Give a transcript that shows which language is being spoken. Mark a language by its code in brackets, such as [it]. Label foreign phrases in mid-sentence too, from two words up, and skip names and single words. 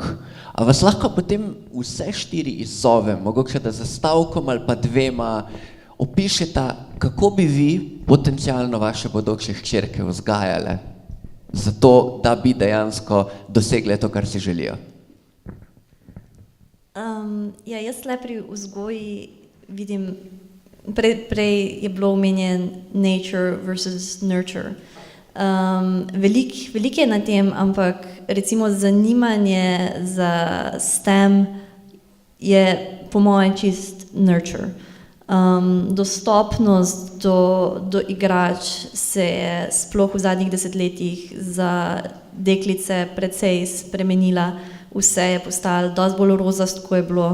[sl] A vas lahko potem vse 4 izzovem, mogoče da za stavkom ali pa 2 opišeta, kako bi vi potencialno vaše bodoče hčerke vzgajale, zato da bi dejansko dosegle to, kar si želijo? Ja, jaz le pri vzgoji vidim, prej je bilo omenjen [en] nature versus nurture. [sl] Veliko je na tem, ampak recimo zanimanje za STEM je po mojem čist nurture. Dostopnost do igrač se je sploh v zadnjih desetletjih za deklice precej spremenila, vse je postalo dosti bolj rozast, ko je bilo.